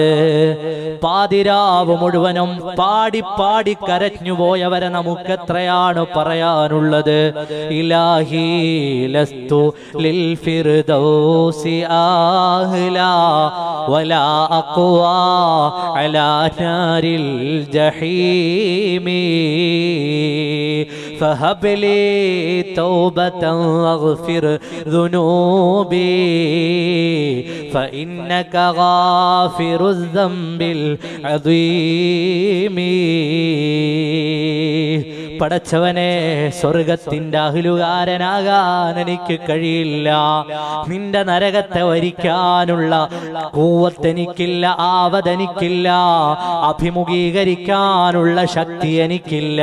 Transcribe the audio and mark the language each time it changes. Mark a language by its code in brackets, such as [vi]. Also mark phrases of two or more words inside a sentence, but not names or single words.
[ml] പാതിരാവ് മുഴുവനും പാടി പാടി കരഞ്ഞുപോയവരെ നമുക്ക് എത്രയാണ് പറയാനുള്ളത്. [ar] إلهي لست للفردوس أهلا ولا أقوى على نار الجحيم فهب لي توبة واغفر ذنوبي فإنك غافر الذنب العظيم. [ml] പടച്ചവനെ, സ്വർഗത്തിന്റെ അഹ്ലുകാരനാകാൻ എനിക്ക് കഴിയില്ല, നിന്റെ നരകത്തെ വരിക്കാനുള്ള ഖുവത്ത് എനിക്കില്ല, ആവതെനിക്കില്ല, അഭിമുഖീകരിക്കാനുള്ള ശക്തി എനിക്കില്ല.